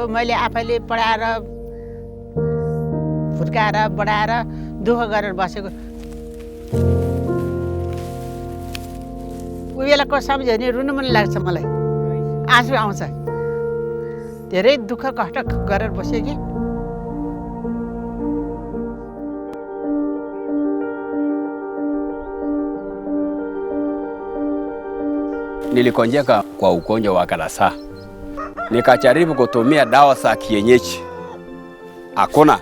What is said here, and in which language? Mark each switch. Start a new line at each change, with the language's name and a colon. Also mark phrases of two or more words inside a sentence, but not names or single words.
Nepali: मैले आफैले पढाएर हुर्काएर बढाएर दुःख गरेर बसेको। उही बेलाको सम्झ्यो भने रुनु मन लाग्छ मलाई, आँसु आउँछ। धेरै दुःख कष्ट गरेर बसेँ कि।
Swahili: Nilikonjeka kwa ugonjwa wa kalasa, nikajaribu kutumia dawa za kienyeji, hakuna.